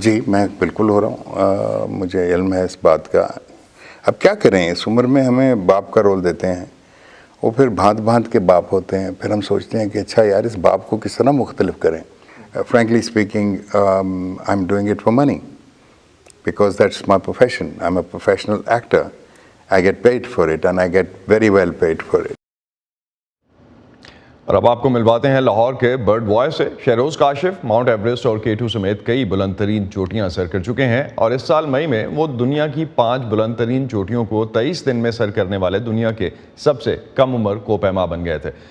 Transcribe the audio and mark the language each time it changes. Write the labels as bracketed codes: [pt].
[ur] جی میں بالکل ہو رہا ہوں, مجھے علم ہے اس بات کا. اب کیا کریں, اس عمر میں ہمیں باپ کا رول دیتے ہیں, وہ پھر بھانت بھانت کے باپ ہوتے ہیں. پھر ہم سوچتے ہیں کہ اچھا یار اس باپ کو کس طرح مختلف کریں. [en] Frankly speaking I am doing it for money because that's my profession. I'm a professional actor. I get paid for it and I get very well paid for it. [ur] اور اب آپ کو ملواتے ہیں لاہور کے برڈ بوائے سے. Shahroz Kashif Mount Everest اور K2 سمیت کئی بلند ترین چوٹیاں سر کر چکے ہیں, اور اس سال مئی میں وہ دنیا کی 5 بلند ترین چوٹیوں کو 23 دن میں سر کرنے والے دنیا کے سب سے کم عمر کوپیما بن گئے تھے.